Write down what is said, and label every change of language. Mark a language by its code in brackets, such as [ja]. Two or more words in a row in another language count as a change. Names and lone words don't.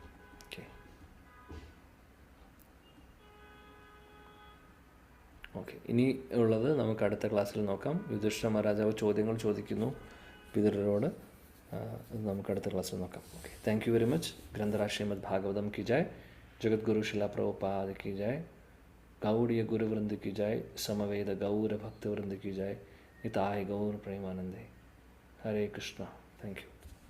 [ml] ഓക്കെ, ഇനി ഉള്ളത് നമുക്ക് അടുത്ത ക്ലാസ്സിൽ നോക്കാം. യുധിഷ്ഠിര മഹാരാജാവ് ചോദ്യങ്ങൾ ചോദിക്കുന്നു വിതുരരോട്. നമുക്ക് അടുത്ത ക്ലാസ്സിൽ നോക്കാം. ഓക്കെ, [en] thank you very much. [hi] ഗ്രന്ഥരാജ് ശ്രീമദ് ഭാഗവതം की जय, जगद्गुरु शिला प्रभुपाद की जय, गौड़ीय गुरुवृंद की जय, समवेद गौर भक्तवृंद की जय, निताय गौर प्रेमानंदे. हरे कृष्णा. [en] thank you.